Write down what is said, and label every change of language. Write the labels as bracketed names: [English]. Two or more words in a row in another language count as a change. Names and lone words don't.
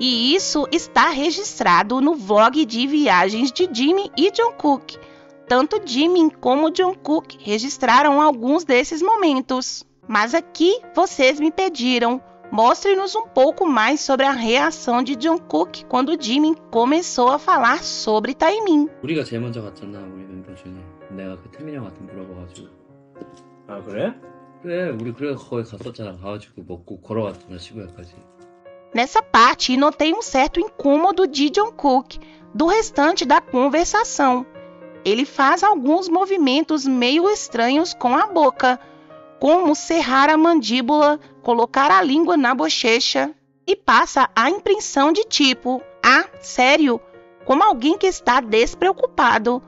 [Portuguese] E isso está registrado no vlog de viagens de Jimin e Jungkook. Tanto Jimin como Jungkook registraram alguns desses momentos. Mas aqui vocês me pediram, mostre-nos um pouco mais sobre a reação de Jungkook quando Jimin começou a falar sobre Taemin. [Korean] 우리가 제일 먼저 갔잖아, 우리 멤버 중에. 내가 그 태민이 형한테 물어봐가지고. 아, 그래? 그래, 우리 그래 거기 갔었잖아. 가가지고 먹고 걸어갔잖아, 시부야까지. [Portuguese] Nessa parte, notei um certo incômodo de Jungkook do restante da conversação. Ele faz alguns movimentos meio estranhos com a boca, como cerrar a mandíbula, colocar a língua na bochecha, e passa a impressão de tipo, sério, como alguém que está despreocupado.